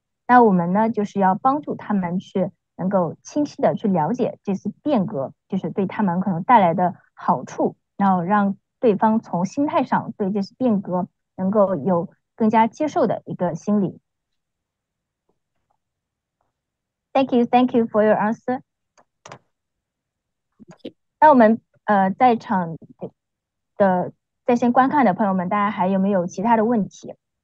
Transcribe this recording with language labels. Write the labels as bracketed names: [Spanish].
[Chinese] 那我们呢，就是要帮助他们去能够清晰的去了解这次变革，就是对他们可能带来的好处，然后让对方从心态上对这次变革能够有更加接受的一个心理。 [English] Thank you for your answer. [Chinese] 那我们在场的在线观看的朋友们，大家还有没有其他的问题